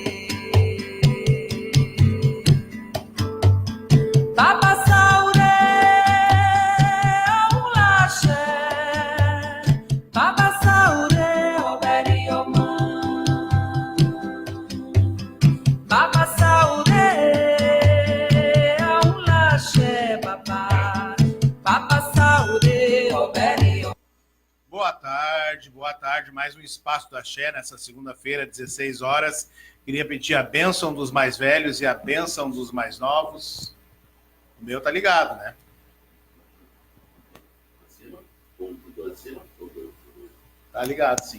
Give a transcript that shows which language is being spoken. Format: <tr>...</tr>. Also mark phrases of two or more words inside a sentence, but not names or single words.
<yo>Baba Saure, Aula axé. Baba Saure, obere, omã. Baba Saure, Aula axé, babá. Baba Saure, obere, omã.</yo> <pt>Boa tarde. Mais um Espaço do Axé nessa segunda-feira, 16 horas. Queria pedir a bênção dos mais velhos e a bênção dos mais novos. O meu tá ligado, né? Tá ligado, sim.</pt>